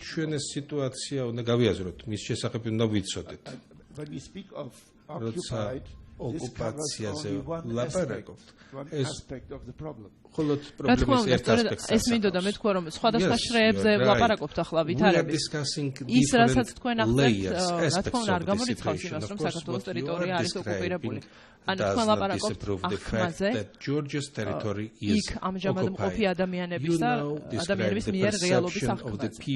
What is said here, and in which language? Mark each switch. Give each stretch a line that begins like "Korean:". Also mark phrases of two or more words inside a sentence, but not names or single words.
Georgian: ჩვენ ეს სიტუაცია უნდა გავიაზროთ, მის შესახებ უნდა ვიცოდეთ.
English: When we speak of occupied,
Georgian: ოკუპაციაზე ლაპარაკობთ.
English: ეს aspect of the problem.
Georgian: ხოლოდ პრობლემის ერთ ასპექტს. ეს მინდოდა მე თქვა რომ სხვადასხვა შრეებზე ვლაპარაკობთ ახლა ვითარებით. ის რასაც თქვენ ახსენეთ, რა თქმა უნდა არ გამორიცხავს იმას რომ საქართველოს ტერიტორია არის ოკუპირებული. ანუ თქვენ ლაპარაკობთ ახმაზე. იქ ამჟამად მყოფი ადამიანების და ადამიანების მიერ რეალობის ახმაზე.